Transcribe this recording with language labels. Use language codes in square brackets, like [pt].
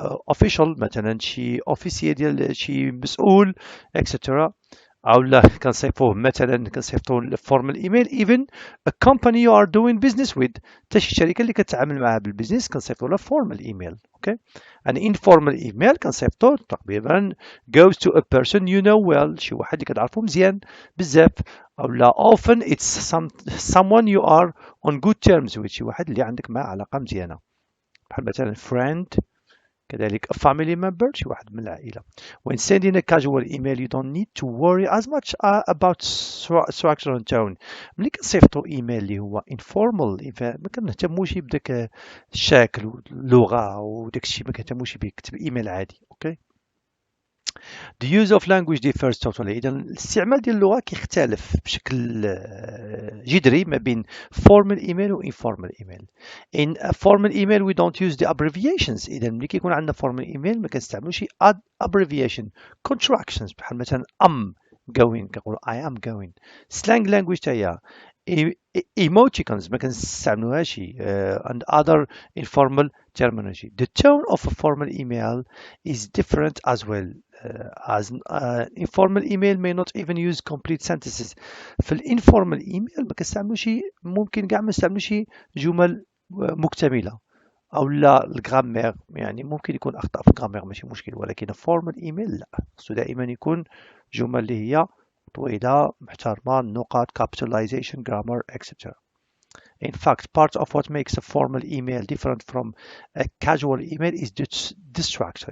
[ar] official مثلا شي officier ديال شي مسؤول etc أو لا كنصيفطوه مثلا كنصيفطوه formal email [en] even a company you are doing business with [ar] حتى شي شركة اللي كتعامل معها بالبيزنس كنصيفطو لها formal email okay an informal email كنصيفطو تقريبا [en] goes to a person you know well [ar] شي واحد اللي كتعرفو مزيان بزاف أو لا often it's [en] someone you are on good terms with [ar] شي واحد اللي عندك معاه علاقة مزيانة بحال مثلا friend كذلك [en] a family member [ar] شي واحد من العائلة. [en] When sending a casual email you don't need to worry as much about structure and tone. [ar] ملي كنصيفطوا ايميل اللي هو informal ما كنهتموش بداك الشكل واللغة وداك الشيء ما كنهتموش به كتب ايميل عادي اوكي. [en] The use of language differs totally. [ar] إذا الاستعمال ديال اللغة كيختلف بشكل جذري ما بين formal email و informal email. [en] In a formal email we don't use the abbreviations. [ar] إذا ملي كيكون عندنا formal email ما كنستعملوش abbreviation contractions بحال مثلا going كنقولوا [en] I am going. Slang language [ar] تا هي [en] emoticons [ar] ما كنستعملوهاش [en] and other informal terminology. The tone of a formal email is different as well. As informal email may not even use complete sentences. [ar] في الانفورمال ايميل ما كنستعملوش ممكن كاع ما نستعملوش جمل مكتمله او لا الجرامير يعني ممكن يكون اخطاء في الجرامير ماشي مشكل ولكن الفورمال ايميل لا خصو دائما يكون جمل اللي هي طويله محترمه نقاط capitalization grammar etc. [en] In fact, part of what makes a formal email different from a casual email is the structure.